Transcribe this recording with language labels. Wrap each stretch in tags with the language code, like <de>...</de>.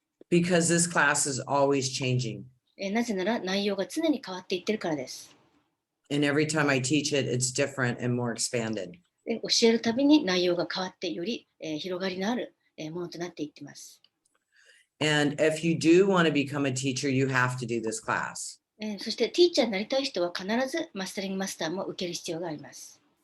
<en>Because this class is always changing.</en> <ja>なぜなら内容が常に変わっていってるからです。</ja> <en>And every time I teach it, it's different and more expanded.</en> <ja>教えるたびに内容が変わってより広がりのあるものとなっていっています。</ja> <en>And if you do want to become a teacher, you have to do this class.</en> <ja>そしてティーチャーになりたい人は必ずマスタリングマスターも受ける必要があります。</ja>